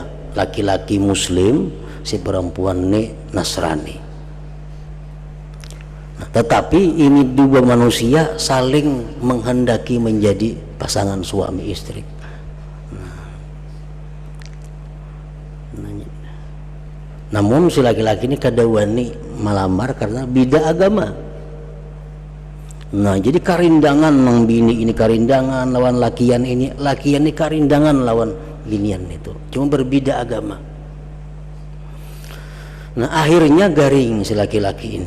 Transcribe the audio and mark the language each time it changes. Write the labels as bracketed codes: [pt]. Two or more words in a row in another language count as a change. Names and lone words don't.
[bjn] Laki-laki Muslim, si perempuan ini Nasrani. Nah, tetapi ini dua manusia saling menghendaki menjadi pasangan suami istri. Namun si laki-laki ini kada wani melamar karena beda agama. Nah, jadi karindangan mang bini ini karindangan lawan lakian ini karindangan lawan binian itu. Cuma berbeda agama. Nah, akhirnya garing si laki-laki ini.